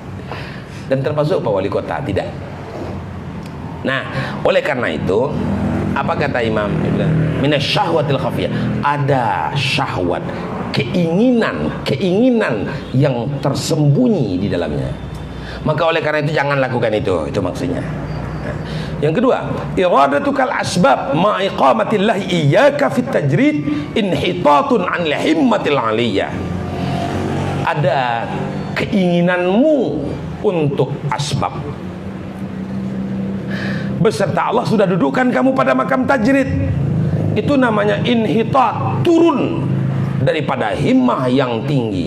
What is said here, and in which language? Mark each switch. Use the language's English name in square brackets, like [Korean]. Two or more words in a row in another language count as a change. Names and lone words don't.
[Indonesian] Dan termasuk apa wali kota, tidak. Nah, oleh karena itu, apa kata Imam? [Arabic] من الشهوة الخفية. [Indonesian] Ada syahwat, keinginan yang tersembunyi di dalamnya. Maka oleh karena itu jangan lakukan itu maksudnya. Yang kedua, [Arabic] إرادتك الأسباب مع إقامة الله إياك في التجريد انحطاط عن الهمة العلية. [Indonesian] Ada keinginanmu untuk asbab beserta Allah sudah dudukkan kamu pada makam tajrid. Itu namanya inhitat, turun daripada himmah yang tinggi.